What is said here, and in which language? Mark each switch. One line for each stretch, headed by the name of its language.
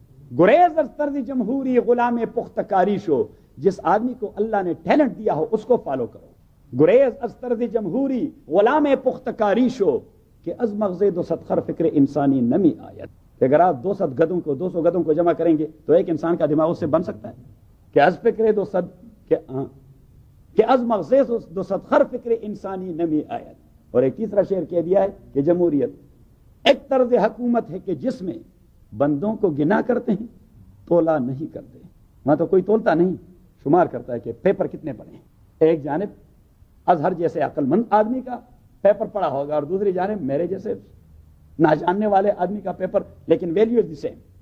Persian: گریز از طرز جمہوری غلام پختہ کاری شو,
Urdu: جس آدمی کو اللہ نے ٹیلنٹ دیا ہو اس کو فالو کرو.
Persian: گریز از طرز جمہوری غلام پختہ کاری شو, کہ از مغزے دو ست خر فکر انسانی نمی آیت,
Urdu: کہ اگر آپ دو ست گدوں کو 200 گدوں کو جمع کریں گے تو ایک انسان کا دماغ اس سے بن سکتا ہے.
Persian: کہ از فکر دو ست کہ از مغزے دو ست خر فکر انسانی نمی آیت.
Urdu: اور ایک تیسرا شعر کہہ دیا ہے کہ جمہوریت ایک طرز حکومت ہے کہ جس میں بندوں کو گنا کرتے ہیں, تولا نہیں کرتے. وہاں تو کوئی تولتا نہیں, شمار کرتا ہے کہ پیپر کتنے پڑے ہیں. ایک جانب اظہر جیسے عقل مند آدمی کا پیپر پڑا ہوگا, اور دوسری جانب میرے جیسے نا جاننے والے آدمی کا پیپر, لیکن
English: Value is the same.